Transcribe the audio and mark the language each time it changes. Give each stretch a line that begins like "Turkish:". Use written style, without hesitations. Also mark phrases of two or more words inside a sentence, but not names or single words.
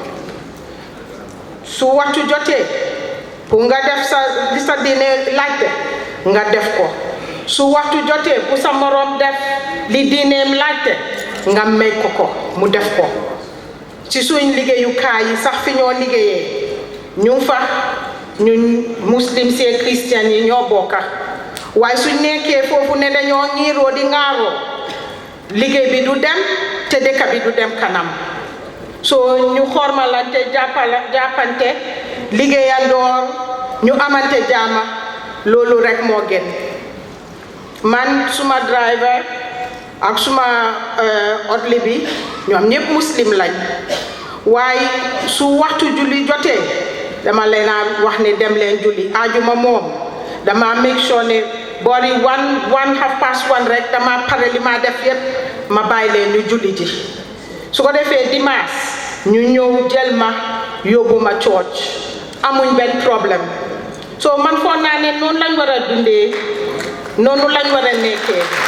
Wolof: su waxtu jotee pour nga def sa diine laajte nga def ko su waxtu jotee pour sa morom def li diineem laajte nga may ko mu def ko ci suñ liggéeyukaay yi sax fi ñoo liggéeyee ñu fa ñun muslim see christian yi ñoo bokka waaye suñ nekkee foofu ne dañoo ñiiroo di ŋaaroo liggéey bi du dem te dëkk bi du dem kanam soo ñu xormalante jàppante liggéeyandoor ñu amante jaama loolu rek moo gën man suma driver ak suma odli bi ñoom ñëpp muslim lañ waaye su waxtu julli jotee dama leen a wax ne dem leen julli ajuma moom dama
English: make sure
Wolof: ne boori 1:30 rek dama pare li ma def yépp ma bàyyi leen ñu julli ji su ko defee dimanche ñu ñëw jël ma yóbbu ma church amuñ benn problème so man foog naa ne noonu lañ war a dundee noonu lañ war a nekkee